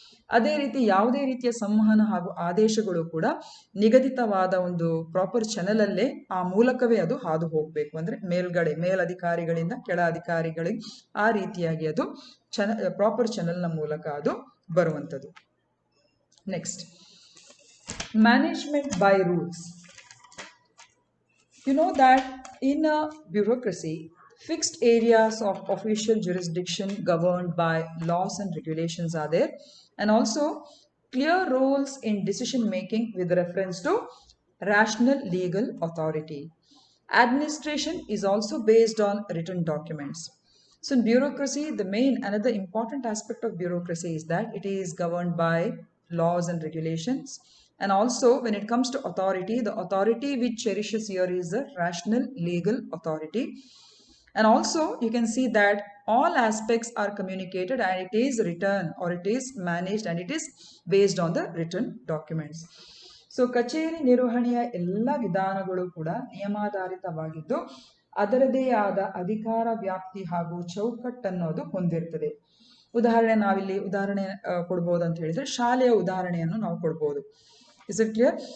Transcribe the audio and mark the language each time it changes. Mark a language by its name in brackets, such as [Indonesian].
[Kannada] ಅದೇ ರೀತಿ ಯಾವುದೇ ರೀತಿಯ ಸಂವಹನ ಹಾಗೂ ಆದೇಶಗಳು ಕೂಡ ನಿಗದಿತವಾದ ಒಂದು ಪ್ರಾಪರ್ ಚಾನೆಲ್ ಅಲ್ಲೇ ಆ ಮೂಲಕವೇ ಅದು ಹಾದು ಹೋಗಬೇಕು. ಅಂದ್ರೆ ಮೇಲಧಿಕಾರಿಗಳಿಂದ ಕೆಳ ಅಧಿಕಾರಿಗಳಿಗೆ ಆ ರೀತಿಯಾಗಿ ಅದು ಪ್ರಾಪರ್ ಚಾನೆಲ್ನ ಮೂಲಕ ಅದು ಬರುವಂಥದ್ದು. [English] Next, management by rules. You know that in a bureaucracy, fixed areas of official jurisdiction governed by laws and regulations are there, and also clear roles in decision making with reference to rational legal authority. Administration is also based on written documents. So in bureaucracy, another important aspect of bureaucracy is that it is governed by laws and regulations. And also when it comes to authority, the authority which cherishes here is the rational legal authority. And also you can see that all aspects are communicated and it is written or it is managed and it is based on the written documents. [Kannada] So ಕಚೇರಿ ನಿರ್ವಹಣೆಯ ಎಲ್ಲ ವಿಧಾನಗಳು ಕೂಡ ನಿಯಮಾಧಾರಿತವಾಗಿದ್ದು ಅದರದೇ ಆದ ಅಧಿಕಾರ ವ್ಯಾಪ್ತಿ ಹಾಗೂ ಚೌಕಟ್ಟನ್ನೋದು ಹೊಂದಿರ್ತದೆ. ನಾವಿಲ್ಲಿ ಉದಾಹರಣೆ ಕೊಡ್ಬೋದು ಅಂತ ಹೇಳಿದ್ರೆ ಶಾಲೆಯ ಉದಾಹರಣೆಯನ್ನು ನಾವು ಕೊಡ್ಬೋದು. [English] Is it clear?